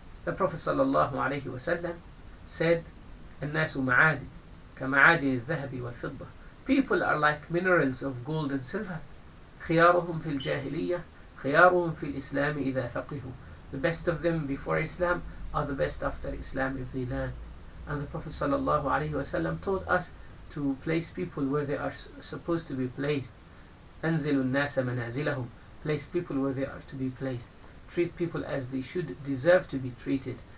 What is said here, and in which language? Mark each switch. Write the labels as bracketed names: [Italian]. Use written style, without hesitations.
[English] The Prophet sallallahu alaihi wasallam said, الناس معادن كمعادن الذهب والفضة. People are like minerals of gold and silver. خيارهم في الجاهلية [Arabic] خيارهم في الإسلام إذا فقهوا. [English] The best of them before Islam are the best after Islam if they learn. And the Prophet ﷺ taught us to place people where they are supposed to be placed. [Arabic] أنزلوا الناس منازلهم. [English] Place people where they are to be placed. Treat people as they should deserve to be treated.